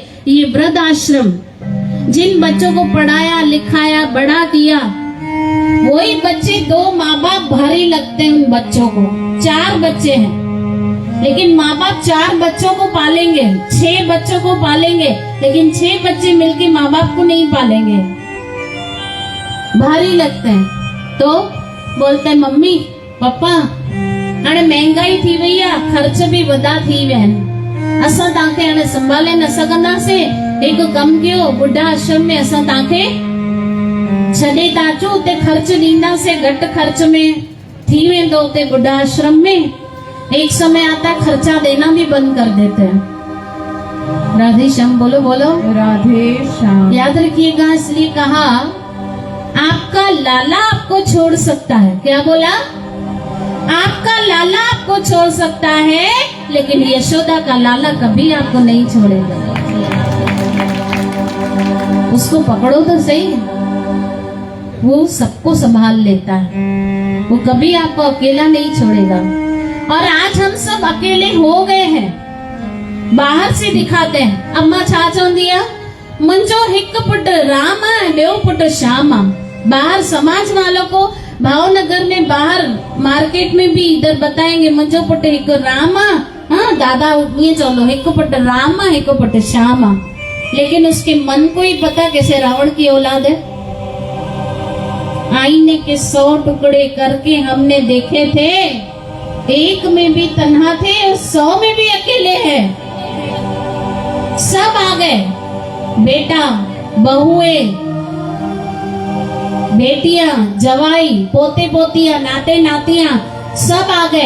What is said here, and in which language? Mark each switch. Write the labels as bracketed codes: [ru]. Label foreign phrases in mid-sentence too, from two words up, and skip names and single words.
[hi] ये वृद्धाश्रम, जिन बच्चों को पढ़ाया लिखाया बड़ा किया, वही बच्चे, 2 माँ बाप भारी लगते हैं उन बच्चों को। 4 बच्चे हैं लेकिन माँ बाप 4 बच्चों को पालेंगे, 6 बच्चों को पालेंगे, लेकिन 6 बच्चे मिलके माँ बाप को नहीं पालेंगे, भारी लगते हैं। तो बोलते हैं [sd] मम्मी पापा हाणे महंगाई थी वई आहे, खर्च भी वधा थी विया आहिनि, असां तव्हांखे हाणे संभाले न सघंदासीं। हिकु कमु कयो, बुढ़ा आश्रम में असां तव्हांखे छॾे था अचूं, उते ख़र्च ॾींदासीं, घटि ख़र्च में थी वेंदो उते बुढ़ा आश्रम में। [hi] एक समय आता है खर्चा देना भी बंद कर देते हैं। राधे श्याम बोलो बोलो राधे श्याम। याद रखिएगा, इसलिए कहा आपका लाला आपको छोड़ सकता है। क्या बोला? आपका लाला आपको छोड़ सकता है, लेकिन यशोदा का लाला कभी आपको नहीं छोड़ेगा। उसको पकड़ो तो सही, वो सबको संभाल लेता है, वो कभी आपको अकेला नहीं छोड़ेगा। और आज हम सब अकेले हो गए हैं, बाहर से दिखाते हैं। [sd] अम्मा छा चवंदी आहे, मुंहिंजो हिकु पुट राम आहे, ॿियो पुट श्याम आहे। [hi] बाहर समाज वालों को भावनगर में, बाहर मार्केट में भी इधर बताएंगे [sd] मुंहिंजो पुट हिकु राम आहे। [hi] हाँ दादा ये चलो, [sd] हिकु पुट राम आहे, हिकु पुट श्याम आहे, [hi] लेकिन उसके मन को ही पता कैसे रावण की औलाद है। आईने के 100 टुकड़े करके हमने देखे थे, एक में भी तन्हा थे और 100 में भी अकेले हैं। सब आ गए, बेटा, बहुएं, बेटियां, जवाई, पोते पोतियां, नाते नातियां, सब आ गए।